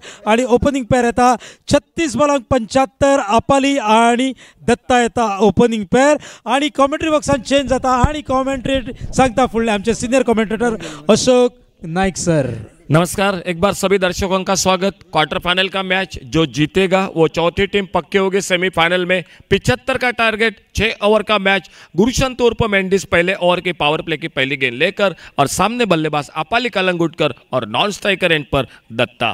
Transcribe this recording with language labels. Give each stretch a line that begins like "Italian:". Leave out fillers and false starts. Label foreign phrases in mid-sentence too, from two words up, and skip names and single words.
Konkani: आणि
English: opening pair
Konkani: येता 36 बॉलांक 75 आपाली आणि दत्ता येता
English: opening pair.
Konkani: आणि कॉमेंट्री बॉक्सान चेंज जाता आणि कॉमेंट्रेट सांगता फुडले आमचे
English: senior commentator
Konkani: अशोक नाईक सर.
Hindi: नमस्कार, एक बार सभी दर्शकों का स्वागत.
English: quarter final
Hindi: का मैच जो जीतेगा वो चौथी टीम पक्के होगी सेमीफाइनल में. 75 का टारगेट. 6 ओवर का मैच. गुरुशंत उर्फ मेंडिस पहले ओवर की
English: power play
Hindi: की पहली गेंद लेकर और सामने बल्लेबाज आपाली कलंगुटकर और
English: non striker end
Hindi: पर दत्ता.